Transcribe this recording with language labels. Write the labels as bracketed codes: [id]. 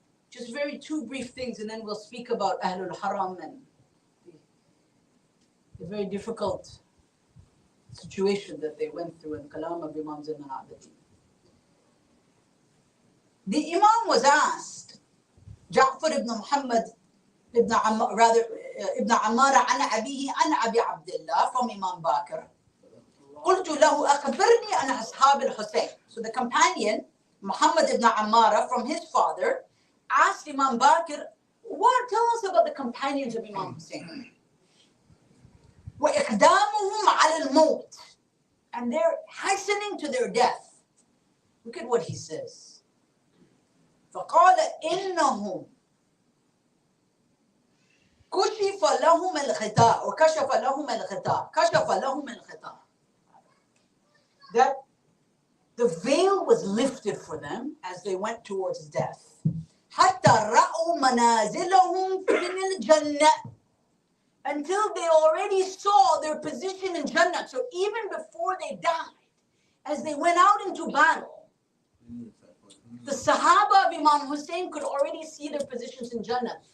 [en] Just two brief things, and then we'll speak about Ahlul Haram and the very difficult situation that they went through in Kalam of Imam Zain al-Abidin. The Imam was asked, Ja'far ibn Muhammad ibn Ammar an Abihi an Abi Abdullah, from Imam Bakr. [ar] قلت له أخبرني عن أصحاب الحسين. [en] So the companion, Muhammad ibn Ammar, from his father, asked Imam Bakr, tell us about the companions of Imam Hussein. [ar] وإقدامهم على الموت. [en] And they're hastening to their death. Look at what he says. [ar] فقال إنهم كشف لهم الغطاء وكشف لهم الغطاء كشف لهم الغطاء. [en] That the veil was lifted for them as they went towards death. [ar] حتى رأوا منازلهم من الجنة. [en] until they already saw their position in Jannah. So even before they died, as they went out into battle, the Sahaba of Imam Hussein could already see their positions in Jannah.